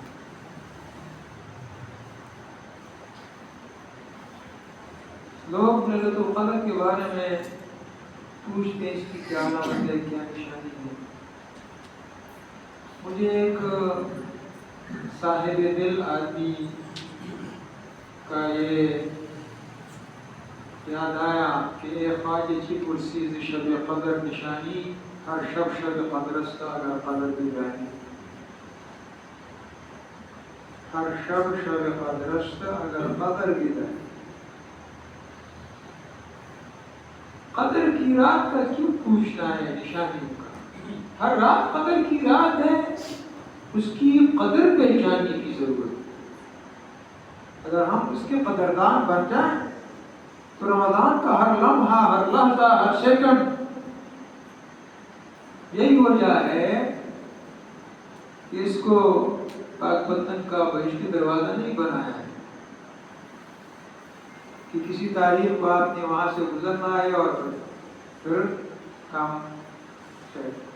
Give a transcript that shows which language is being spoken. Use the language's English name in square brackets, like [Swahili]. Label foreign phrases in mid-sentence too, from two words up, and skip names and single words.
[Urdu] لوگ ليلة القدر کے بارے میں پوچھتے ہیں اس کی کیا علامت ہے، کیا نشانی ہے۔ مجھے ایک صاحب دل آدمی کا یہ یاد آیا کہ [Persian] اے خواجہ چی پرسیز شب قدر نشانی، ہر شب شب قدر است اگر قدر بدانی، ہر شب شب قدر است اگر قدر بدانی۔ [Urdu] قدر کی رات کا کیوں پوچھنا ہے نشانیوں کا؟ ہر رات قدر کی رات ہے، اس کی قدر پہچاننے کی ضرورت ہے۔ اگر ہم اس کے قدردان بن جائیں تو رمضان کا ہر لمحہ، ہر لحظہ، ہر سیکنڈ، یہی وجہ ہے کہ اس کو پاک وطن کا بہشتی دروازہ نہیں بنایا ہے کہ کسی تاریخ کو آپ نے وہاں سے گزرنا ہے اور پھر کام چلے.